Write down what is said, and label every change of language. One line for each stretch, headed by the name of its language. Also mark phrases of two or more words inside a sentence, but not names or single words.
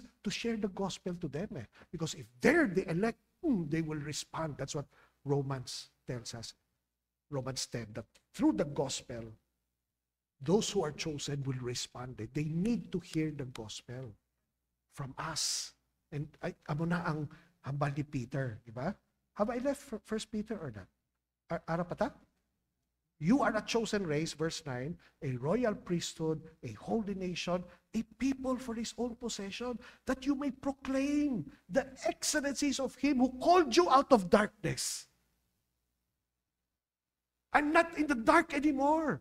English: To share the gospel to them. Because if they're the elect, they will respond. That's what Romans tells us. Romans 10, that through the gospel, those who are chosen will respond. They need to hear the gospel from us.
Hiligaynon: And amo na ang hambal ni Peter,
Filipino: di ba?
English: Have I left 1 Peter or not?
Hiligaynon: Ara pa ta?
English: You are a chosen race, verse 9, a royal priesthood, a holy nation, a people for His own possession, that you may proclaim the excellencies of Him who called you out of darkness. I'm not in the dark anymore.